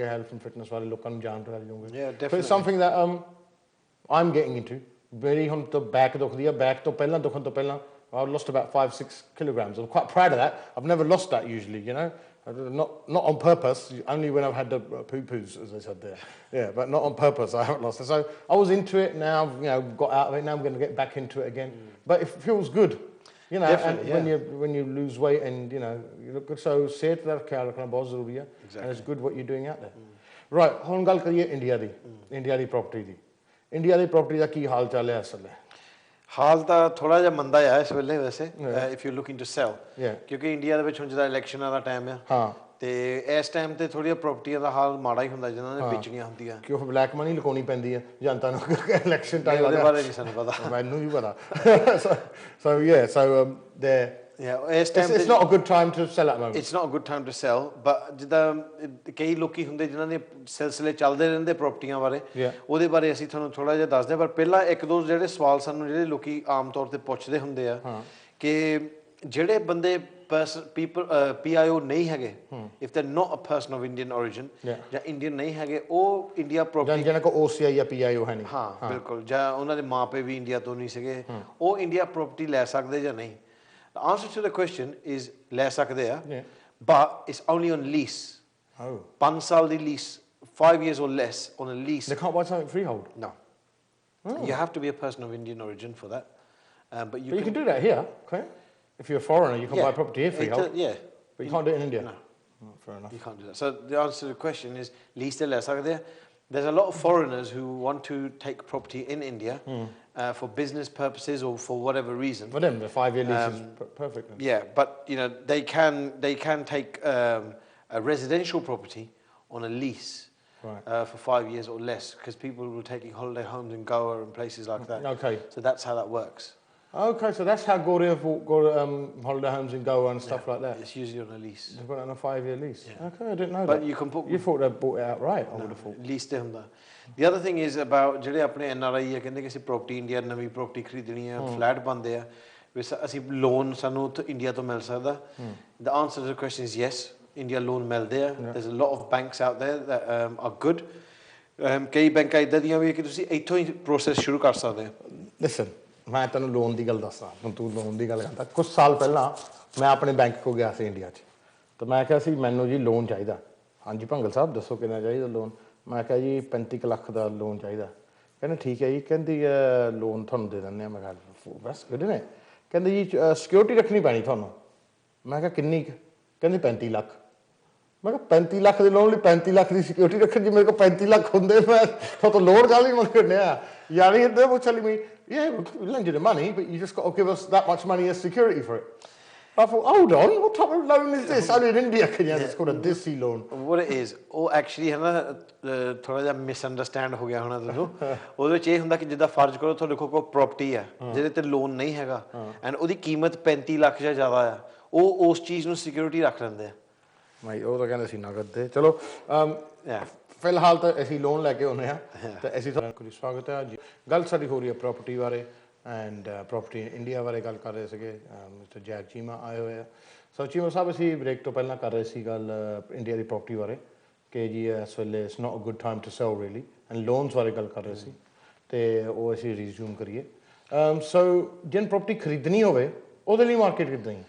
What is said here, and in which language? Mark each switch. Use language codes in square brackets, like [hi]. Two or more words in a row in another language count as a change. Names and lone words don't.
[en] health and fitness [pa] ਬਾਰੇ ਲੋਕਾਂ ਨੂੰ ਜਾਣਕਾਰੀ ਦੇਵਾਂਗੇ [en] but it's something that I'm getting into [pa] ਮੇਰੀ ਹੁਣ ਤਾਂ ਬੈਕ ਦੁਖਦੀ ਆ ਬੈਕ ਤੋਂ ਪਹਿਲਾਂ ਦੁਖਣ ਤੋਂ ਪਹਿਲਾਂ [en] I lost about 5-6 kilograms I'm quite proud of that I've never lost that usually you know not on purpose only when I've had the poo-poos as I said there but not on purpose I haven't lost it so I was into it now got out of it now I'm going to get back into it again but it feels good you know and when you lose weight and you look good so [pa] ਸਿਹਤ ਦਾ ਖਿਆਲ ਰੱਖਣਾ ਬਹੁਤ ਜ਼ਰੂਰੀ ਆ [en] and it's good what you're doing out there right [pa] ਹੁਣ ਗੱਲ ਕਰੀਏ ਇੰਡੀਆ ਦੀ ਪ੍ਰੋਪਰਟੀ ਦੀ ਇੰਡੀਆ ਦੀ ਪ੍ਰੋਪਰਟੀ ਦਾ ਕੀ ਹਾਲ ਚਾਲ ਹੈ ਅਸਲ ਹਾਲ ਤਾਂ ਥੋੜਾ ਜਿਹਾ ਮੰਦਾ ਆ ਇਸ ਵੇਲੇ ਵੈਸੇ [en] if you looking to sell [pa] ਕਿਉਂਕਿ ਇੰਡੀਆ ਦੇ ਵਿੱਚ ਹੁਣ ਜਿਹੜਾ ਇਲੈਕਸ਼ਨਾਂ ਦਾ ਟਾਈਮ ਆ ਤੇ ਇਸ ਟਾਈਮ ਤੇ ਥੋੜੀਆਂ ਪ੍ਰਾਪਰਟੀਆਂ ਦਾ ਹਾਲ ਮਾੜਾ ਹੀ ਹੁੰਦਾ ਜਿਨ੍ਹਾਂ ਨੇ ਵੇਚਣੀਆਂ ਹੁੰਦੀਆਂ ਕਿ ਉਹ [en] black money [pa] ਲੁਕਾਉਣੀ ਪੈਂਦੀ ਹੈ ਜਨਤਾ ਨੂੰ [en] election time [pa] ਉਹਦੇ ਬਾਰੇ ਨਹੀਂ ਸਾਨੂੰ ਪਤਾ ਮੈਨੂੰ ਵੀ ਪਤਾ [en] so there [pa] ਇਸ ਟਾਈਮ [en] it's not a good time to sell at the moment it's not a good time to sell but [pa] ਜਿੱਦਾਂ ਕਈ ਲੋਕੀ ਹੁੰਦੇ ਜਿਨ੍ਹਾਂ ਦੇ ਸਿਲਸਿਲੇ ਚੱਲਦੇ ਰਹਿੰਦੇ ਪ੍ਰਾਪਰਟੀਆਂ ਬਾਰੇ ਉਹਦੇ ਬਾਰੇ ਅਸੀਂ ਤੁਹਾਨੂੰ ਥੋੜਾ ਜਿਹਾ ਦੱਸਦੇ ਹਾਂ ਪਰ ਪਹਿਲਾਂ ਇੱਕ ਦੋ ਜਿਹੜੇ ਸਵਾਲ ਸਾਨੂੰ ਜਿਹੜੇ ਲੋਕੀ ਆਮ ਤੌਰ ਤੇ ਪੁੱਛਦੇ ਹੁੰਦੇ ਆ ਕਿ ਜਿਹੜੇ ਬੰਦੇ [en] people PIO [pa] ਨਹੀਂ ਹੈਗੇ [en] if they're not a person of Indian origin [pa] ਜਾਂ ਇੰਡੀਅਨ ਨਹੀਂ ਹੈਗੇ ਉਹ ਇੰਡੀਆ ਪ੍ਰਾਪਰਟੀ ਜਿਹਨਾਂ ਕੋ OCI ਜਾਂ PIO ਹੈ ਨਹੀਂ ਹਾਂ ਬਿਲਕੁਲ ਜਾਂ ਉਹਨਾਂ ਦੇ ਮਾਪੇ ਵੀ ਇੰਡੀਆ ਤੋਂ ਨਹੀਂ ਸੀਗੇ ਉਹ ਇੰਡੀਆ ਪ੍ਰਾਪਰਟੀ ਲੈ ਸਕਦੇ ਜਾਂ ਨਹੀਂ [en] The answer to the question is [pa] ਲੈ ਸਕਦੇ ਆ [en] but it's only on lease [pa] 5 ਸਾਲ ਦੀ [en] lease 5 years or less on a lease they can't buy something freehold no you have to be a person of Indian origin for that but you can do that here okay if you're a foreigner you can buy property here freehold but you can't do it in India no fair enough you can't do that so the answer to the question is lease [pa] ਤੇ ਲੈ ਸਕਦੇ ਆ [en] there's a lot of foreigners who want to take property in India for business purposes or for whatever reason. For them, the 5-year lease is perfect. Yeah, but you know they can take a residential property on a lease for 5 years or less because people will taking holiday homes in Goa and places like that. Okay. So that's how that works. Okay, so that's how Goria got holiday homes in Goa and stuff like that. It's usually on a lease. They've got it on a 5-year lease. Okay, I didn't know but that. You can put. You thought they bought it outright? I would have thought. [pa] Lease ਤੇ ਹੁੰਦਾ. [en] The other thing is about [pa] ਜਿਹੜੇ ਆਪਣੇ NRI ਹੈ ਕਹਿੰਦੇ ਕਿ ਅਸੀਂ ਪ੍ਰਾਪਰਟੀ ਇੰਡੀਆ ਨਵੀਂ ਪ੍ਰਾਪਰਟੀ ਖਰੀਦਣੀ ਹੈ ਫਲੈਟ ਬਣਦੇ ਆ ਅਸੀਂ ਲੋਨ ਸਾਨੂੰ ਇੰਡੀਆ ਤੋਂ ਮਿਲ ਸਕਦਾ [en] The answer to the question is yes. [pa] India ਲੋਨ ਮਿਲਦੇ ਆ. [en] There's a lot of banks out there that are good. [pa] ਕਈ ਬੈਂਕਾਂ ਇਦਾਂ ਦੀਆਂ ਵੀ ਕਿ ਤੁਸੀਂ ਇੱਥੋਂ ਹੀ ਪ੍ਰੋਸੈਸ ਸ਼ੁਰੂ ਕਰ ਸਕਦੇ ਹੋ. Listen. ਮੈਂ ਤੈਨੂੰ ਲੋਨ ਦੀ ਗੱਲ ਦੱਸਦਾ ਹੁਣ ਤੂੰ ਲੋਨ ਦੀ ਗੱਲ ਕਰਦਾ ਕੁਝ ਸਾਲ ਪਹਿਲਾਂ ਮੈਂ ਆਪਣੇ ਬੈਂਕ ਕੋ ਗਿਆ ਸੀ ਇੰਡੀਆ 'ਚ ਤਾਂ ਮੈਂ ਕਿਹਾ ਸੀ ਮੈਨੂੰ ਜੀ ਲੋਨ ਚਾਹੀਦਾ ਹਾਂਜੀ ਭੰਗਲ ਸਾਹਿਬ ਦੱਸੋ ਕਿੰਨਾ ਚਾਹੀਦਾ ਲੋਨ ਮੈਂ ਕਿਹਾ ਜੀ 35 ਲੱਖ ਦਾ ਲੋਨ ਚਾਹੀਦਾ ਕਹਿੰਦੇ ਠੀਕ ਹੈ ਜੀ ਕਹਿੰਦੀ ਲੋਨ ਤੁਹਾਨੂੰ ਦੇ ਦਿੰਦੇ ਹਾਂ ਮੈਂ ਕਿਹਾ ਬਸ ਗੁੱਡ ਨੇ ਕਹਿੰਦੇ ਜੀ ਸਿਕਿਉਰਿਟੀ ਰੱਖਣੀ ਪੈਣੀ ਤੁਹਾਨੂੰ ਮੈਂ ਕਿਹਾ ਕਿੰਨੀ ਕਹਿੰਦੇ 35 ਲੱਖ ਮੈਂ ਕਿਹਾ 35 ਲੱਖ ਦੇ ਲੋਨ ਲਈ 35 ਲੱਖ ਦੀ ਸਿਕਿਉਰਿਟੀ ਰੱਖਣ ਜੀ ਮੇਰੇ ਕੋਲ 35 ਲੱਖ ਹੁੰਦੇ ਮੈਂ ਤੁਹਾਨੂੰ ਲੋਨ ਕਾਹਲੀ ਮੰਗਣੇ ਆ ਯਾਰ ਇਹ ਦੇ ਉਹ ਚੱਲੀ ਮੈਂ [en] Yeah, we'll lend you the money, but you just got to give us that much money as security for it. I thought, hold on, what type of loan is this? Only in India can you have it's called a DISI loan. What it is, [pa] ਉਹ actually ਹੈ ਨਾ ਥੋੜਾ ਜਿਹਾ ਮਿਸਅੰਡਰਸਟੈਂਡ ਹੋ ਗਿਆ ਹੋਣਾ ਤੁਹਾਨੂੰ ਉਹਦੇ ਵਿੱਚ ਇਹ ਹੁੰਦਾ ਕਿ ਜਿੱਦਾਂ ਫਰਜ਼ ਕਰੋ ਤੁਹਾਡੇ ਕੋਲ ਕੋਈ ਪ੍ਰਾਪਰਟੀ ਆ ਜਿਹਦੇ ਤੇ ਲੋਨ ਨਹੀਂ ਹੈਗਾ ਐਂਡ ਉਹਦੀ ਕੀਮਤ 35 ਲੱਖ ਜਾਂ ਜ਼ਿਆਦਾ ਆ ਉਹ ਉਸ ਚੀਜ਼ ਨੂੰ ਸਿਕਿਉਰਿਟੀ ਰੱਖ ਲੈਂਦੇ ਆ ਭਾਈ ਉਹ ਤਾਂ ਕਹਿੰਦੇ ਸੀ ਨਗਦ ਦੇ ਚਲੋ ਫਿਲਹਾਲ ਤਾਂ ਅਸੀਂ ਲੋਨ ਲੈ ਕੇ ਆਉਂਦੇ ਹਾਂ ਤੇ ਅਸੀਂ ਤੁਹਾਨੂੰ ਸਵਾਗਤ ਹੈ ਜੀ ਗੱਲ ਸਾਡੀ ਹੋ ਰਹੀ ਹੈ ਪ੍ਰਾਪਰਟੀ ਬਾਰੇ ਐਂਡ ਪ੍ਰਾਪਰਟੀ ਇੰਡੀਆ ਬਾਰੇ ਗੱਲ ਕਰ ਰਹੇ ਸੀਗੇ ਮਿਸਟਰ ਜੈਗ ਚੀਮਾ ਆਏ ਹੋਏ ਆ ਸੋ ਚੀਮਾ ਸਾਹਿਬ ਅਸੀਂ ਬ੍ਰੇਕ ਤੋਂ ਪਹਿਲਾਂ ਕਰ ਰਹੇ ਸੀ ਗੱਲ ਇੰਡੀਆ ਦੀ ਪ੍ਰਾਪਰਟੀ ਬਾਰੇ ਕਿ ਜੀ ਇਸ ਵੇਲੇ [en] it's not a good time to sell really and loans [pa] ਬਾਰੇ ਗੱਲ ਕਰ ਰਹੇ ਸੀ ਤੇ ਉਹ ਅਸੀਂ ਰਿਜ਼ਿਊਮ ਕਰੀਏ ਸੋ ਜਿਹਨ ਪ੍ਰਾਪਰਟੀ ਖਰੀਦਣੀ ਹੋਵੇ ਉਹਦੇ ਲਈ ਮਾਰਕੀਟ ਕਿੱਦਾਂ ਹੀ